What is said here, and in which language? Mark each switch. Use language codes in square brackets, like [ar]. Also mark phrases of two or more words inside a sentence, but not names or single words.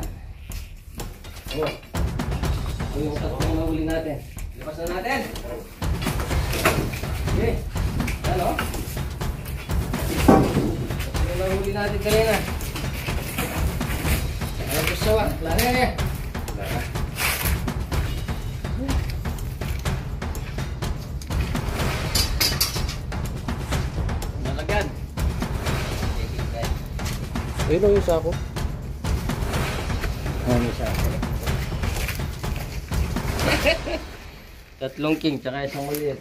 [tl] Oh. Ito yung tatlong nahuli natin. Lipas na natin. Okay. Ano? Ito yung nahuli natin kanina. Ano gusto ba? Lari eh. Lari. Nalagyan. Ayun o yung sako. Ano siya? Tatlong king, tsaka isang maliit.